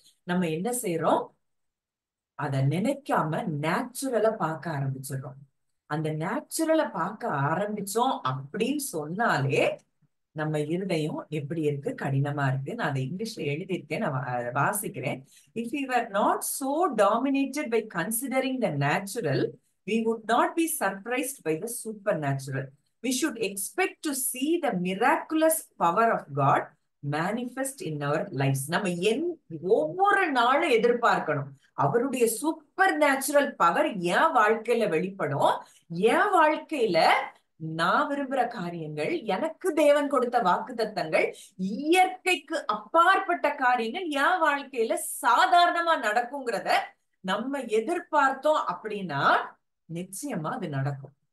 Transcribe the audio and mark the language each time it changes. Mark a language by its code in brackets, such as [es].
[ta] நம்ம என்ன செய்யறோம்? அத நினைக்காம நேச்சுரலா பார்க்க ஆரம்பிச்சிடுறோம். அந்த நேச்சுரலா பார்க்க ஆரம்பிச்சோம் அப்படின்னு சொன்னாலே நம்ம இருதயம் எப்படி இருக்கு? கடினமா இருக்கு. நான் அதை இங்கிலீஷ்ல எழுதியிருக்கேன், நான் வாசிக்கிறேன். [en] If we were not so dominated by considering the natural, we would not be surprised by the supernatural. We should expect to see the miraculous power of God manifest in our lives. [ta] நம்ம ஒவ்வொரு நாளும் எதிர்பார்க்கணும் அவருடைய super natural power n வாழ்க்கையில வெளிப்படும். என் வாழ்க்கையில நான் விரும்புற காரியங்கள், எனக்கு தேவன் கொடுத்த வாக்குத்தத்தங்கள், இயற்கைக்கு அப்பாற்பட்ட காரியங்கள் என் வாழ்க்கையில சாதாரணமா நடக்குங்கிறத நம்ம எதிர்பார்த்தோம் அப்படின்னா நிச்சயமா அது நடக்கும்.